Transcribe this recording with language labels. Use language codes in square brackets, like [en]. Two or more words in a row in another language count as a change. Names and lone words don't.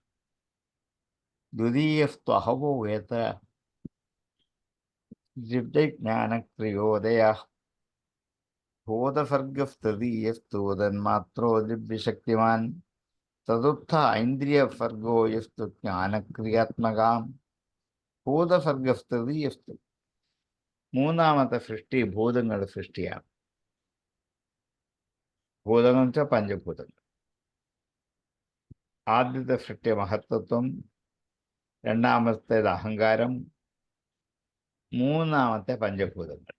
[sa] द्वितीयस्त्वहमो यत्र दिव्यज्ञानक्रियोदयः भूतसर्गस्तृतीयस्तु तन्मात्रो दिव्यशक्तिमान् चतुर्थ ऐन्द्रियसर्गो यस्तु ज्ञानक्रियात्मकां ഭൂതസർഗസ്തൃതീയസ്തു [ml] മൂന്നാമത്തെ സൃഷ്ടി ഭൂതങ്ങളുടെ സൃഷ്ടിയാണ്. ഭൂതങ്ങൾ എന്ന് വെച്ചാൽ പഞ്ചഭൂതങ്ങൾ. ആദ്യത്തെ സൃഷ്ടി മഹത്തത്വം, രണ്ടാമത്തേത് അഹങ്കാരം, മൂന്നാമത്തെ പഞ്ചഭൂതങ്ങൾ.